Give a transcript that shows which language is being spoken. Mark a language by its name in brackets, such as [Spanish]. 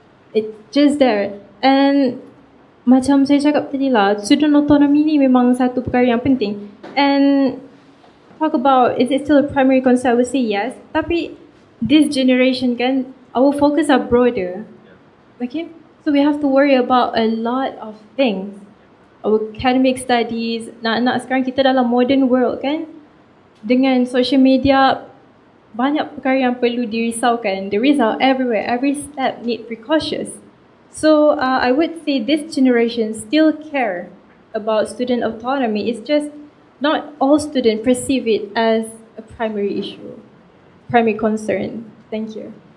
[English] It's just there. And [Malay] macam saya cakap tadi lah, student autonomy ni memang satu perkara yang penting. [English] And talk about, is it still a primary concern? I would say yes. Tapi this generation kan, our focus are broader. Okay? So we have to worry about a lot of things. Our academic studies, [Malay] nak sekarang kita dalam [English] modern world [Malay] kan? Dengan social media, banyak perkara yang perlu dirisaukan. [English] There is everywhere, every step need precautious. So I would say this generation still care about student autonomy. It's just not all students perceive it as a primary issue, primary concern. Thank you.